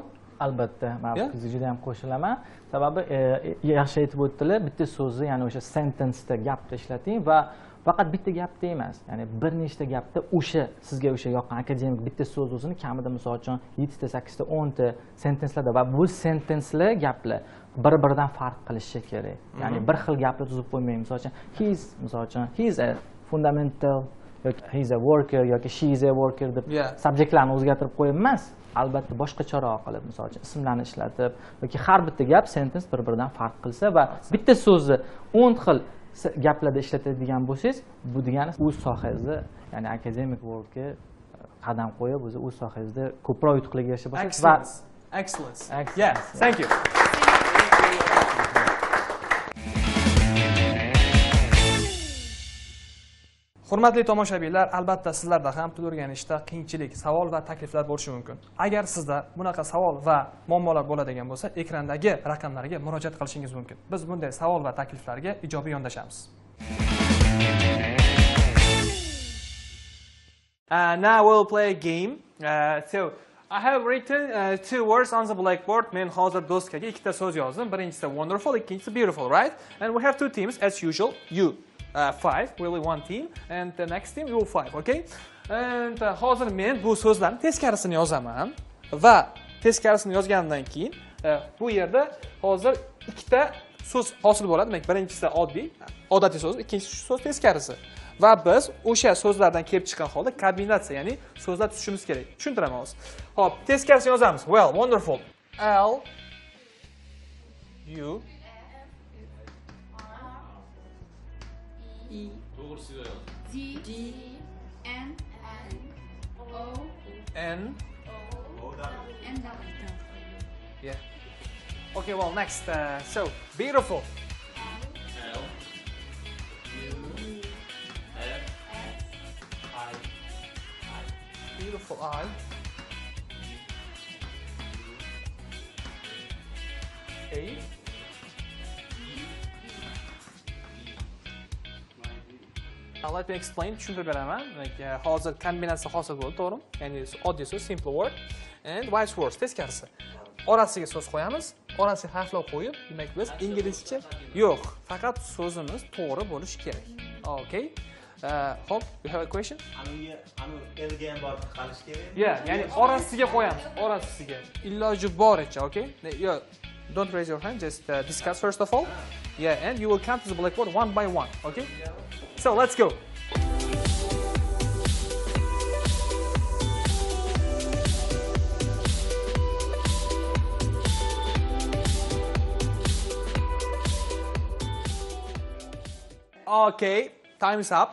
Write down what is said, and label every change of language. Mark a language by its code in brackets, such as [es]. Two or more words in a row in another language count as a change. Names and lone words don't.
[uz] Albatta, men sizga juda ham qo'shilaman. Sababi yaxshi aytib o'tdilar, bitta so'zni, ya'ni o'sha sentenceda gapda ishlating va faqat bitta gapda emas, ya'ni bir nechta gapda o'sha sizga o'sha yoqqan akademik bitta so'z o'zini kamida misol uchun 7 ta, 8 ta, 10 ta sentencelarda va bu sentencelar gaplar bir-biridan farq qilishi kerak. Ya'ni bir xil gapni tuzib qo'ymang. Misol uchun [en] he's a fundamental [uz] yoki [en] he's a worker [uz] yoki [en] she is a worker [uz] deb subjektlarni o'zgartirib qo'yib emas, albatta boshqacharoq qilib, misol uchun ismlarni ishlatib yoki har bitta gap sentence bir-biridan farq qilsa va bitta so'zni 10 xil gaplarda ishlatadigan bo'lsangiz, bu degani o'z sohangizda, ya'ni [en] academic worldga [uz] qadam qo'yib, o'z sohangizda ko'proq yutuqlarga erisha boshlaysiz. [en] Excellence. Yeah, thank you. [uz] Hurmatli tomoshabinlar, albatta sizlarda ham til o'rganishda qiyinchilik, savol va takliflar bo'lishi mumkin. Agar sizda bunaqa savol va muammolar bo'ladigan bo'lsa, ekrandagi raqamlarga murojaat qilishingiz mumkin. Biz bunday savol va takliflarga ijobiy yondashamiz. [en] Now we'll play a game. So I have written two words on the blackboard. [uz] Men hozir doskaga ikkita so'z yozdim. Birinchisi wonderful, ikkinchisi beautiful, right? [en] And we have two teams as usual. You 5, really one team, and the next team you 5, okay? [uz] And hozir men bu so'zlarni teskarisini yozaman va teskarisini yozgandan keyin bu yerda hozir ikkita so'z hosil bo'ladi. Demak, birinchisi odatiy so'z, ikkinchisi so'z teskarisi. Va biz o'sha so'zlardan kelib chiqqan holda kombinatsiya, ya'ni so'zlar tuzishimiz kerak. Tushuntiraman hozir. Xo'p, teskarisini yozamiz. [en] Well, wonderful. L U E [uz] To'g'risiga yoz. D N O N N [en] Yeah. Okay, well, next. So, beautiful. L U F I Beautiful I. A. Now let me explain. [uz] Tushuntirib beraman. Hozir kombinatsiya hosil bo'ldi, to'g'rimi? Ya'ni oddiy so'z, [en] simple word and vice versa, [uz] teskarisi. Orasiga so'z qo'yamiz, orasiga harflar qo'yib, demak biz inglizcha yo'q, faqat so'zimiz to'g'ri bo'lishi kerak. [en] Okay? Hope you have a question? [uz] Elga ham borib qolish kerak. Yeah, ya'ni orasiga qo'yamiz, orasiga. Iloji boricha, [en] okay? Yeah, don't raise your hand, just discuss first of all. Yeah, and you will come to the blackboard one by one, okay? So let's go. Okay, time's up.